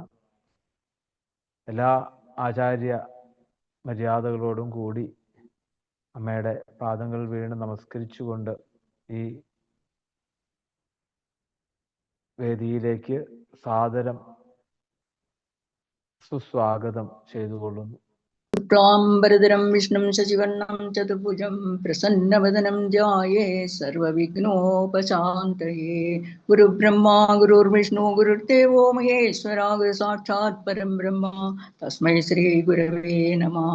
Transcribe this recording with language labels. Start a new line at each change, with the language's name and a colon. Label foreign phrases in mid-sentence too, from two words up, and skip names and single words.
Malayalam: എല്ലാ ആചാര്യ മര്യാദകളോടും കൂടി അമ്മയുടെ പാദങ്ങൾ വീണ് നമസ്കരിച്ചുകൊണ്ട് ഈ വേദിയിലേക്ക് സാദരം സുസ്വാഗതം ചെയ്തുകൊള്ളുന്നു.
Sanskrit: शुक्लाम्बरधरं विष्णुं शशिवर्णं चतुर्भुजं प्रसन्नवदनं ध्याये सर्वविघ्नोपशान्तये। गुरुब्रह्मा गुरुर्विष्णु गुरुर्देवो महेश्वरा, गुरुसाक्षात् परं ब्रह्म तस्मै श्रीगुरवे नमः।